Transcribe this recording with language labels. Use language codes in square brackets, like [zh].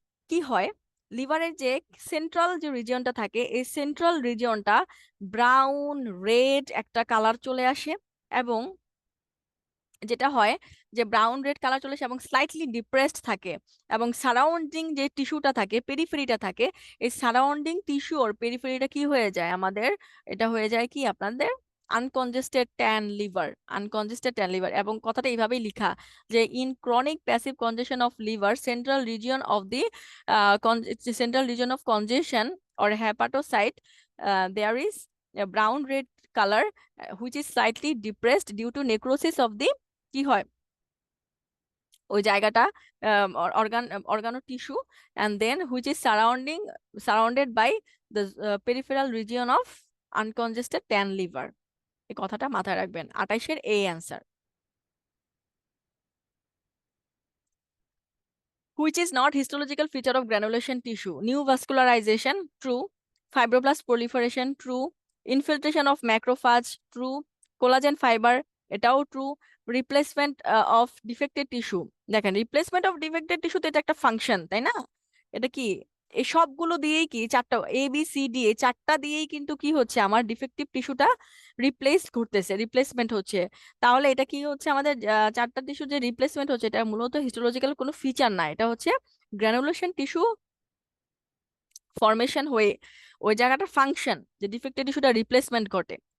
[bn] কি হয়, লিভারের যে সেন্ট্রাল যে রিজিয়নটা থাকে, এই সেন্ট্রাল রিজিয়নটা ব্রাউন রেড একটা কালার চলে আসে, এবং যেটা হয় যে ব্রাউন রেড কালার চলে আসে এবং স্লাইটলি ডিপ্রেসড থাকে, এবং সারাউন্ডিং যে টিস্যুটা থাকে, পেরিফেরিটা থাকে, এই সারাউন্ডিং টিস্যু আর পেরিফেরিটা কি হয়ে যায় আমাদের, এটা হয়ে যায় কি আপনাদের আনকনজেস্টেড ট্যান লিভার, আনকনজেস্টেড ট্যান লিভার। এবং কথাটা এইভাবেই লিখা যে [en] in chronic passive congestion of liver central region of the central region of congestion or hepatocyte, there is a brown red color which is slightly depressed due to necrosis of the [bn] কি হয় ওই জায়গাটা organo tissue, [en] and then which is surrounded by the peripheral region of uncongested tan liver। [bn] এই কথাটা মাথায় রাখবেন, 28-এর এই answer. [en] Which is not histological feature of granulation tissue? New vascularization, true. Fibroblast proliferation, true. Infiltration of macrophage, true. Collagen fiber, [bn] এটাও [en] true. Replacement of defected tissue, [bn] দেখেন [en] replacement of defected tissue [bn] তো এটা একটা ফাংশন, তাই না? এটা কি এই সবগুলো দিয়েই কি চারটা ABCD, এই চারটা দিয়েই কিন্তু কি হচ্ছে আমার ডিফেক্টিভ টিস্যুটা রিপ্লেস করতেছে, রিপ্লেসমেন্ট হচ্ছে। তাহলে এটা কি হচ্ছে আমাদের চারটা টিস্যু যে রিপ্লেসমেন্ট হচ্ছে, এটা মূলত হিস্টোলজিক্যাল কোনো ফিচার না, এটা হচ্ছে গ্রানুলেশন টিস্যু ফরমেশন হয়ে ওই জায়গাটার ফাংশন যে ডিফেক্টেড টিস্যুটা রিপ্লেসমেন্ট ঘটে।